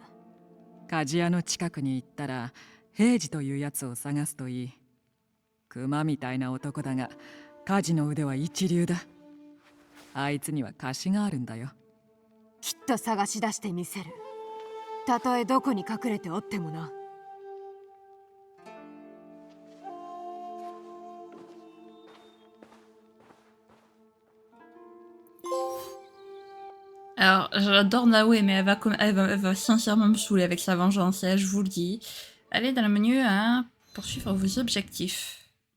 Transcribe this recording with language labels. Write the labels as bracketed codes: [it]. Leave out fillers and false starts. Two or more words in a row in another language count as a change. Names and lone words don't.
[ja] 鍛冶屋の近くに行ったら平次というやつを探すといい。熊みたいな男だが鍛冶の腕は一流だ。あいつには貸しがあるんだよ。きっと探し出してみせる。たとえどこに隠れておってもな。 [fr] Alors, j'adore Naoe, mais elle va sincèrement me saouler avec sa vengeance, je vous le dis. Allez dans le menu à poursuivre vos objectifs.